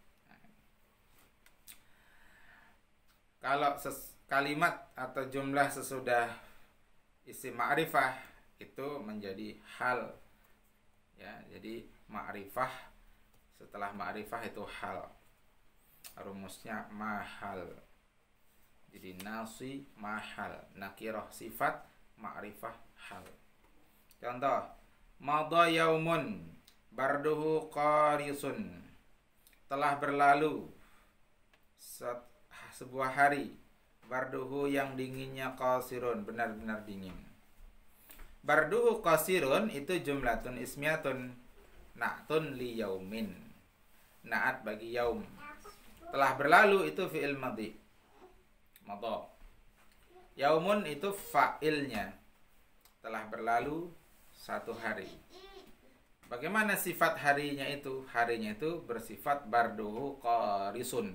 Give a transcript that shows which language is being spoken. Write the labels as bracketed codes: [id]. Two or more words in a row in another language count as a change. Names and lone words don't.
[id] Kalau kalimat atau jumlah sesudah isim ma'rifah itu menjadi hal. Ya, jadi ma'rifah setelah ma'rifah itu hal. Rumusnya mahal. Jadi nasi mahal, nakirah sifat, ma'rifah hal. Contoh, [ar] مضى يوم برده قارس. [id] Telah berlalu sebuah hari, barduhu yang dinginnya qasirun, benar-benar dingin. [ar] برده قاسر [id] itu [ar] جملة اسمية نعت ليوم. [id] Naat bagi yaum. Telah berlalu itu fi'il madhi. Madha. Yaumun itu fa'ilnya. Telah berlalu satu hari. Bagaimana sifat harinya itu? Harinya itu bersifat [ar] برده قارس.